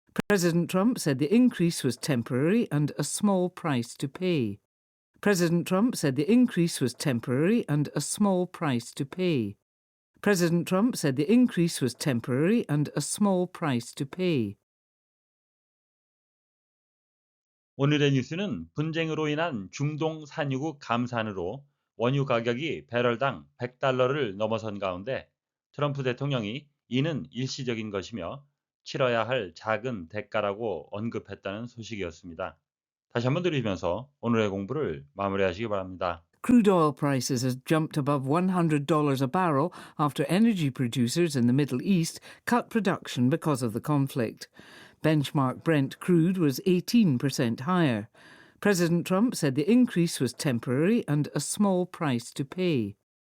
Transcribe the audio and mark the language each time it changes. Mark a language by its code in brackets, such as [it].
[en] President Trump said the increase was temporary and a small price to pay. President Trump said the increase was temporary and a small price to pay. President Trump said the increase was temporary and a small price to pay. [ko] 오늘의 뉴스는 분쟁으로 인한 중동 산유국 감산으로 원유 가격이 배럴당 100달러를 넘어선 가운데 트럼프 대통령이 이는 일시적인 것이며 치러야 할 작은 대가라고 언급했다는 소식이었습니다. 다시 한번 들으시면서 오늘의 공부를 마무리하시기 바랍니다. [en] Crude oil prices has jumped above $100 a barrel after energy producers in the Middle East cut production because of the conflict. Benchmark Brent crude was 18% higher. President Trump said the increase was temporary and a small price to pay.